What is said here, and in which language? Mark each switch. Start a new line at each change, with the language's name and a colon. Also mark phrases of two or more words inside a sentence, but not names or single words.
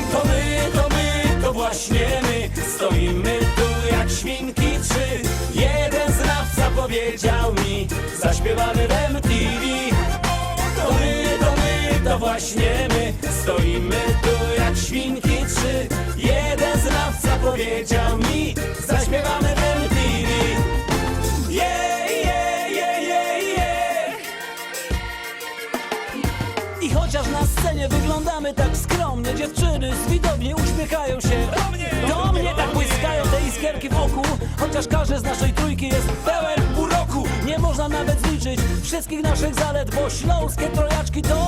Polish: To właśnie my, stoimy tu jak świnki 3. Jeden znawca powiedział mi, zaśpiewamy w MTV. właśnie my. Stoimy tu jak świnki trzy. Jeden znawca powiedział mi, zaśpiewamy w MTV.
English: Yeah, yeah, yeah, yeah, yeah.
Polish: I chociaż na scenie wyglądamy tak skromnie, dziewczyny z widowni uśmiechają się do mnie tak błyskają te iskierki wokół. Chociaż każdy z naszej trójki jest pełen uroku. Nie można nawet zliczyć wszystkich naszych zalet, bo śląskie trojaczki to